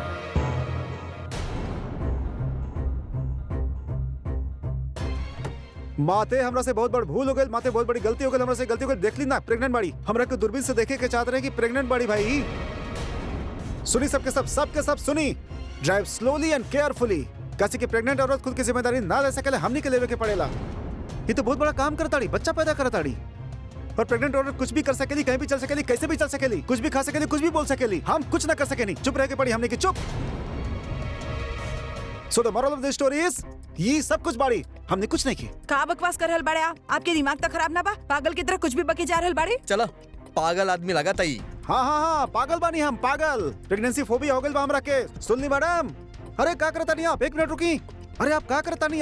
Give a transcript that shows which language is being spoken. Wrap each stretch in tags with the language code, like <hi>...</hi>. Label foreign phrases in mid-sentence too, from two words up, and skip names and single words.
<bho>माते हमरा से बहुत बड़ भूल हो गई, माते बहुत बड़ी गलती हो गई, हमरा से गलती हो गई। देख ली ना प्रेग्नेंट बाड़ी, हमरा को दूरबीन से देखे के चाहते रहे कि प्रेग्नेंट बाड़ी। भाई सुनी सबके सब सुनी।</bho> <en>drive slowly and carefully.</en> <bho>कैसे कि प्रेग्नेंट औरत खुद की जिम्मेदारी ना ले सके, हमनी के लेवे के पड़ेला। ये तो बहुत बड़ा काम करताड़ी, बच्चा पैदा करताड़ी। और प्रेग्नेंट औरत कुछ भी कर सकेली, कहीं भी चल सकेली, कैसे भी चल सकेली, कुछ भी खा सकेली, कुछ भी बोल सकेली। हम कुछ ना कर सकेनी, चुप रह के पड़ी हमने की, चुप।</bho> <en>so the moral of the story is,</en> <bho>ये सब कुछ बाड़ी, हमने कुछ नहीं की। का बकवास कर रहल बाड़े आप? आपके दिमाग तो खराब ना बा? पागल की तरह कुछ भी बके जा रहल बाड़े। चला, पागल आदमी लगा तई। हाँ, पागल बानी हम, पागल।</bho> <en>pregnancy phobia</en> <bho>हो गई बा हमरा के। सुनली मैडम? अरे का करता नहीं आप? एक मिनट रुकी। अरे आप का करता नहीं?</bho>